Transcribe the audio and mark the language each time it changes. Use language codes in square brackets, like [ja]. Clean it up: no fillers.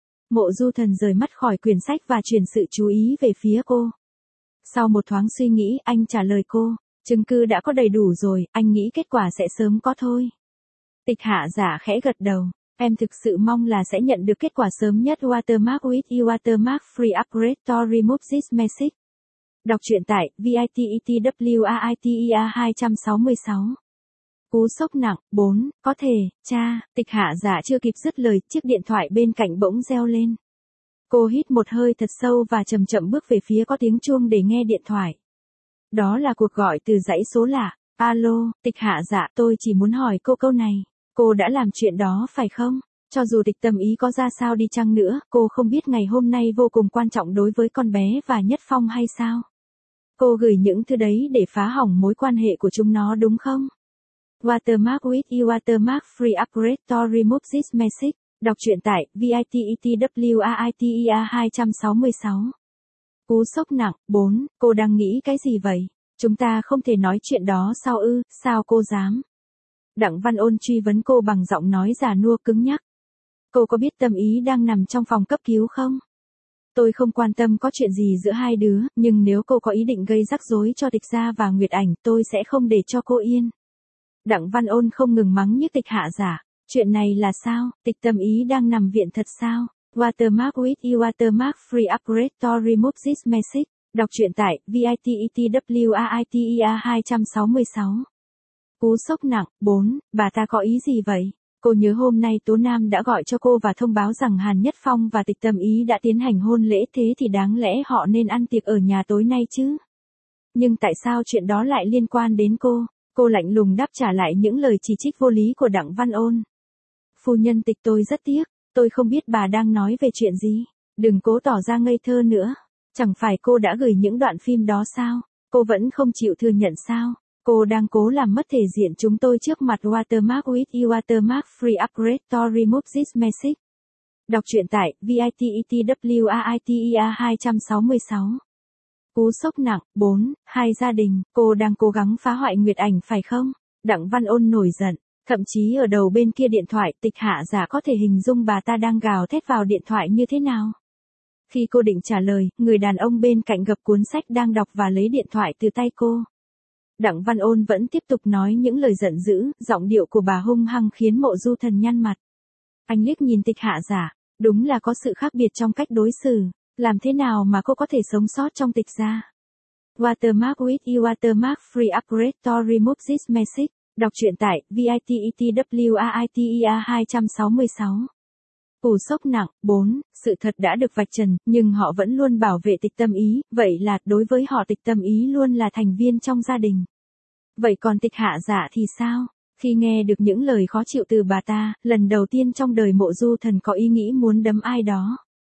[vi] Mộ Du Thần rời mắt khỏi quyển sách và chuyển sự chú ý về phía cô. Sau một thoáng suy nghĩ, anh trả lời cô, chứng cứ đã có đầy đủ rồi, anh nghĩ kết quả sẽ sớm có thôi. Tịch Hạ Dạ khẽ gật đầu, em thực sự mong là sẽ nhận được kết quả sớm nhất. [en] Watermark with you, watermark free upgrade to remove this message. [vi] Đọc truyện tại VITETWARITER 266. Cú sốc nặng, 4, có thể, cha, Tịch Hạ Dạ chưa kịp dứt lời, chiếc điện thoại bên cạnh bỗng reo lên. Cô hít một hơi thật sâu và chậm chậm bước về phía có tiếng chuông để nghe điện thoại. Đó là cuộc gọi từ dãy số lạ. Alo, Tịch Hạ Dạ, tôi chỉ muốn hỏi cô câu này. Cô đã làm chuyện đó, phải không? Cho dù Tịch Tâm Ý có ra sao đi chăng nữa, cô không biết ngày hôm nay vô cùng quan trọng đối với con bé và Nhất Phong hay sao? Cô gửi những thứ đấy để phá hỏng mối quan hệ của chúng nó đúng không? [en] Watermark with you, watermark free upgrade to remove this message. [vi] Đọc truyện tại VITETWARITER 266. Cú sốc nặng, 4, cô đang nghĩ cái gì vậy? Chúng ta không thể nói chuyện đó sao ư, sao cô dám? Đặng Văn Ôn truy vấn cô bằng giọng nói già nua cứng nhắc. Cô có biết Tâm Ý đang nằm trong phòng cấp cứu không? Tôi không quan tâm có chuyện gì giữa hai đứa, nhưng nếu cô có ý định gây rắc rối cho Tịch Gia và Nguyệt Ảnh, tôi sẽ không để cho cô yên. Đặng Văn Ôn không ngừng mắng như Tịch Hạ Giả. Chuyện này là sao? Tịch Tâm Ý đang nằm viện thật sao? [en] Watermark with you, watermark free upgrade to remove this message. [vi] Đọc truyện tại VITETWARITER 266. Cú sốc nặng, 4, bà ta có ý gì vậy? Cô nhớ hôm nay Tố Nam đã gọi cho cô và thông báo rằng Hàn Nhất Phong và Tịch Tâm Ý đã tiến hành hôn lễ, thế thì đáng lẽ họ nên ăn tiệc ở nhà tối nay chứ? Nhưng tại sao chuyện đó lại liên quan đến cô? Cô lạnh lùng đáp trả lại những lời chỉ trích vô lý của Đặng Văn Ôn. Phu nhân Tịch, tôi rất tiếc, tôi không biết bà đang nói về chuyện gì. Đừng cố tỏ ra ngây thơ nữa. Chẳng phải cô đã gửi những đoạn phim đó sao? Cô vẫn không chịu thừa nhận sao? Cô đang cố làm mất thể diện chúng tôi trước mặt. [en] Watermark with you, watermark free upgrade to remove this message. [vi] Đọc truyện tại VITETWARITER 266. Cú sốc nặng, 4, hai gia đình, cô đang cố gắng phá hoại Nguyệt Ảnh phải không? Đặng Văn Ôn nổi giận, thậm chí ở đầu bên kia điện thoại, Tịch Hạ Giả có thể hình dung bà ta đang gào thét vào điện thoại như thế nào. Khi cô định trả lời, người đàn ông bên cạnh gập cuốn sách đang đọc và lấy điện thoại từ tay cô. Đặng Văn Ôn vẫn tiếp tục nói những lời giận dữ, giọng điệu của bà hung hăng khiến Mộ Du Thần nhăn mặt. Anh liếc nhìn Tịch Hạ Giả, đúng là có sự khác biệt trong cách đối xử. Làm thế nào mà cô có thể sống sót trong Tịch gia? [en] Watermark with you, watermark free upgrade to remove this message. [vi] Đọc truyện tại VITETWARITER 266. Cú sốc nặng, 4, sự thật đã được vạch trần, nhưng họ vẫn luôn bảo vệ Tịch Tâm Ý, vậy là đối với họ Tịch Tâm Ý luôn là thành viên trong gia đình. Vậy còn Tịch Hạ Giả thì sao? Khi nghe được những lời khó chịu từ bà ta, lần đầu tiên trong đời Mộ Du Thần có ý nghĩ muốn đấm ai đó.